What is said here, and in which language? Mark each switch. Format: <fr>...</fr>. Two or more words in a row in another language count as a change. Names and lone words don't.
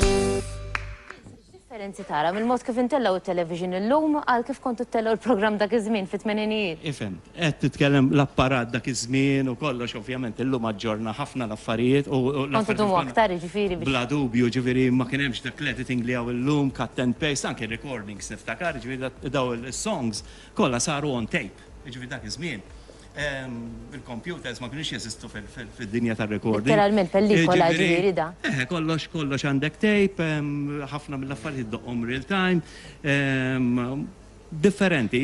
<mt>Differenzi tara mill-mod kif intellaw it-television illum għal kif kontu tellaw il-programm dak iż-żmien fit-tmeninijiet. Ifhem, qed titkellem l-apparat dak iż-żmien u kollox ovvjament illum aġġorna ħafna l-affarijiet u Kontu tumu aktar ġifieri biex. bla dubju ġifieri ma kien hemmx dak l-editing li hawn illum</mt> <en>cut and paste</en> <mt>anke recordings niftakar ġifieri daw is-songs kollha saru</mt> <en>on tape.</en> <mt>Ġifieri dak iż-żmien. Il-computers ma kienux jeżistu fid-dinja tar-recording. Literalment pellikola ġifieri da. Kollox għandek tape, ħafna mill-affarijiet doqhom</mt> <en>real time,</en> <mt>differenti.</mt>